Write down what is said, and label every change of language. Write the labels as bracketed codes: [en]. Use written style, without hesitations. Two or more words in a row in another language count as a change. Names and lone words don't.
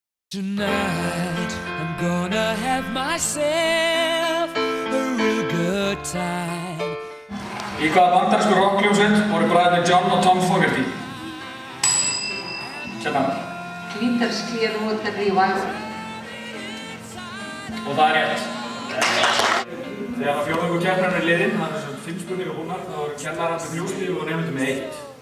[en] Tonight I'm gonna have myself a real good time. [is] Í hvaða bandarísku rockhljómsveit voru bræðurnir John og Tom Fogerty? Hérna. Creedence Clearwater Revival. Og það er rétt. Þegar að fjórðungur keppnirinn er liðinn, það er 5 spurningar búnar, þá eru kennarar með 3 stig og nemendur með 1.